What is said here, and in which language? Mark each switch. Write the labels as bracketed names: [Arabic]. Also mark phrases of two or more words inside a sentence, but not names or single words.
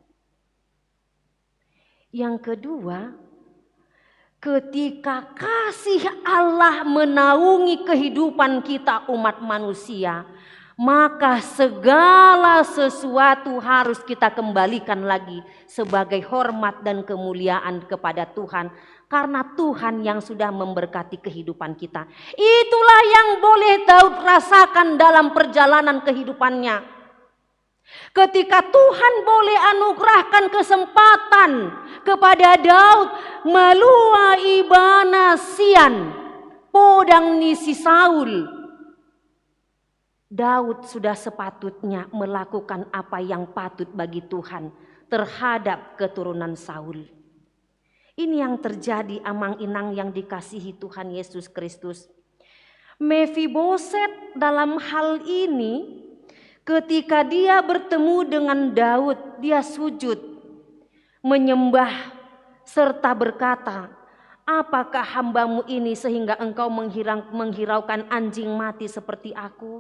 [Indonesian] Yang kedua, ketika kasih Allah menaungi kehidupan kita umat manusia, maka segala sesuatu harus kita kembalikan lagi sebagai hormat dan kemuliaan kepada Tuhan. Karena Tuhan yang sudah memberkati kehidupan kita. Itulah yang boleh Daud rasakan dalam perjalanan kehidupannya. Ketika Tuhan boleh anugerahkan kesempatan kepada Daud [Batak Toba] melua ibana sian podang nisi Saul. [Indonesian] Daud sudah sepatutnya melakukan apa yang patut bagi Tuhan terhadap keturunan Saul. Ini yang terjadi [Batak Toba] amang inang [Indonesian] yang dikasihi Tuhan Yesus Kristus. Mefiboset dalam hal ini ketika dia bertemu dengan Daud, dia sujud menyembah serta berkata, apakah hambamu ini sehingga engkau menghiraukan anjing mati seperti aku?